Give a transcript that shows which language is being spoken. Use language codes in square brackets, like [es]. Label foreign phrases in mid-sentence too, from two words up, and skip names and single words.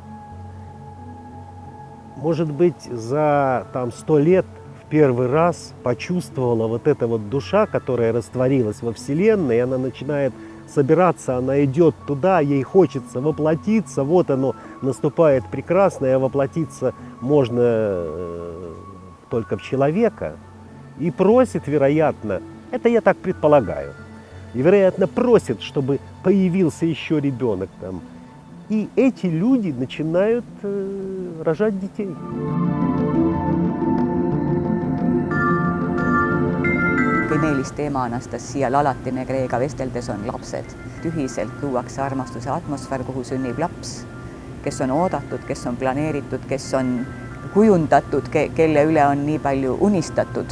[ru] может быть, за 100 лет в первый раз почувствовала эта душа, которая растворилась во Вселенной, и она начинает собираться, она идет туда, ей хочется воплотиться, оно наступает прекрасное, воплотиться можно только в человека, и просит, вероятно, это я так предполагаю, и, вероятно, просит, чтобы появился еще ребенок там. И эти люди начинают рожать детей. [et] Meelis teema Anastasial alati Megreega vesteldes on lapsed. Ühiselt luuakse armastuse atmosfäär, kuhu sünnib laps, kes on oodatud, kes on planeeritud, kes on kujundatud, kelle üle on nii palju unistatud.